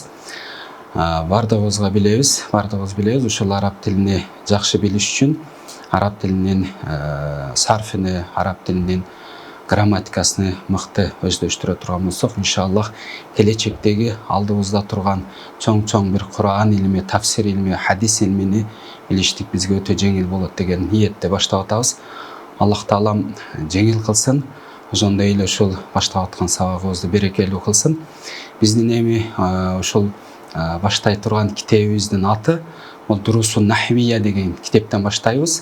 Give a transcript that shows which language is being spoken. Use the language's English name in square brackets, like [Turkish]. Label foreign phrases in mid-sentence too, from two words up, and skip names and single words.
[Kyrgyz] Бардыгыбыз билебиз, ушул араб тилини жакшы билиш үчүн араб тилинин сарфини, араб тилинин грамматикасыны мыкты өздөштүрө турган болсок, иншаллах келечектеги алдыбызда турган чоң бир Кур'ан илми, тафсир илми, хадис илмини билиштик бизге өтө жеңил болот деген ниетте баштап атабыз. Аллах Таалам жеңил кылсын, ошондой эле ушул баштап аткан сабагыбызды берекелүү кылсын. Биздин эми ушул баштай турган китебибиздин аты бул Дурусун Нахвия деген китептен баштайбыз.